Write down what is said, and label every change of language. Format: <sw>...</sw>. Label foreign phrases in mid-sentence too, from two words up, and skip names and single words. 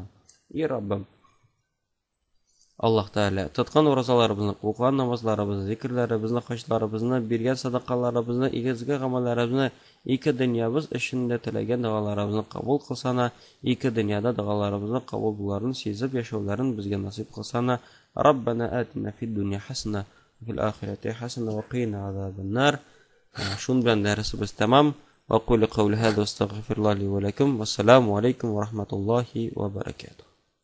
<tt>И Раббым, Аллаһ Тәгалә, тоткан уразаларыбызны, укыган намазларыбызны, зикрләребезне, хаҗларыбызны, биргән садакаларыбызны, изге гамәлләребезне, ике дөньябыз өчен теләгән дуаларыбызны кабул кылсана, ике дөньяда дуаларыбызны кабул буларын сизеп яшәүләрен безгә насыйп кылсана.</tt> <ar>ربنا آتنا في الدنيا حسنة في الآخرة حسنة وقنا عذاب النار.</ar> <tt>Шун белән дәресебез тәмам.</tt> <ar>وأقول قولي هذا أستغفر الله لي ولكم. والسلام عليكم ورحمة الله وبركاته.</ar>